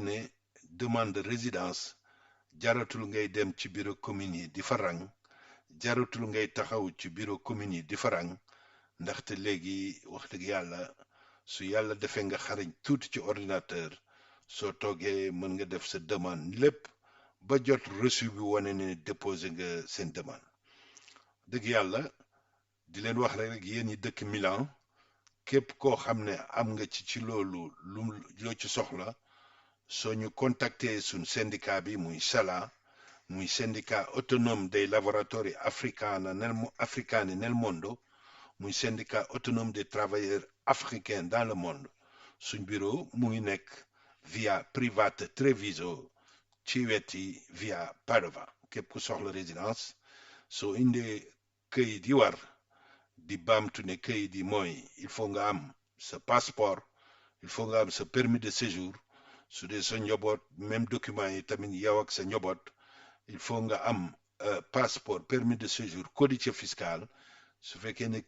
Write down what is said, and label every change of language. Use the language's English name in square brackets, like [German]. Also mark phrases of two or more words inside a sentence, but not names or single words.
[Wolof] ne [French] demande de résidence [Wolof] jaratul ngay dem ci [French] bureau commune [Wolof] yi di fa rang jaratul ngay taxaw ci [French] bureau commune [Wolof] yi di fa rang ndaxte léegi wax dëgg yàlla su yàlla defee nga xarañ tuuti ci ordinateur soo toogee mën nga def sa demande lépp ba jot reçu bi wane ne déposé nga seen demande dëgg yàlla di leen wax rek yéen ñi dëkk Milan képp koo xam ne am nga ci loolu loo ci soxla soo ñu contacter suñ syndicat bi muy SALA muy [French] syndicat autonome [Italian] dei lavoratori africani nel mondo [Wolof] muy [French] syndicat autonome des travailleurs africains dans le monde [Wolof] suñ bureau mu ngi nekk via Private Treviso ci weti via Padova képp ku soxla résidence soo indee këyit yi war di baamtu ne këyit yi mooy [French] il faut [Wolof] nga am sa passeport [French] il faut [Wolof] nga am sa [French] permis de [Wolof] séjour su dee sa njaboot [French] même document [Wolof] yi tamit yow ak sa njaboot [French] il faut [Wolof] nga am [French] passeport permis de séjour [Italian] codice fiscal [Wolof] su fekkee ne